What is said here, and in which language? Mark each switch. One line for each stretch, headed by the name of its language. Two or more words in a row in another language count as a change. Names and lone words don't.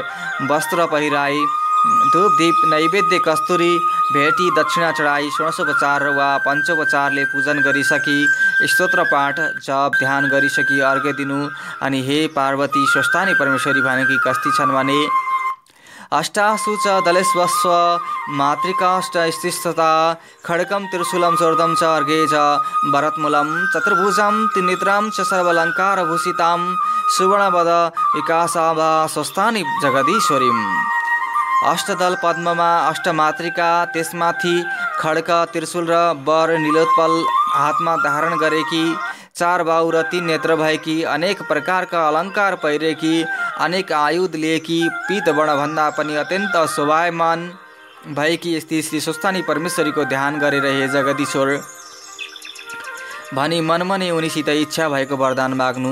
Nepali: वस्त्र पहिराई धूप दीप नैवेद्य कस्तुरी भेटी दक्षिणा चढाई षोडशोपचार वा पञ्चोपचारले पूजन गरिसकी स्तोत्र पाठ जप ध्यान गरिसकी अर्घ्य दिनु अनि हे पार्वती स्वस्थानी परमेश्वरी भनेकी कस्ती छन् भने
Sanskrit: अष्टासु च दलेश्वस्व मातृकाष्ट स्थिस्तता खड्गम त्रिशूलं चोर्दम च अर्घे च भरतमूलं चतुर्भुजं त्रिनेत्रां च सर्वलङ्कारभूषितां सुवर्णपद विकासाभा स्वस्थानी जगदीश्वरीम्।
Nepali: अष्टदल पद्ममा अष्टमातृका, त्यसमाथि खड्ग त्रिशूल र वर नीलोत्पल हातमा धारण गरेकी चार बाहु र 3 नेत्र भएकी, अनेक प्रकारका अलङ्कार पहिरेकी, अनेक आयुध लिएकी, पीत वर्णभन्दा पनि अत्यन्त शोभायमान भएकी स्त्री श्री स्वस्थानी परमेश्वरीको ध्यान गरेर हे जगदीश्वर भनी मनमनै उनीसित इच्छा भएको वरदान माग्नु।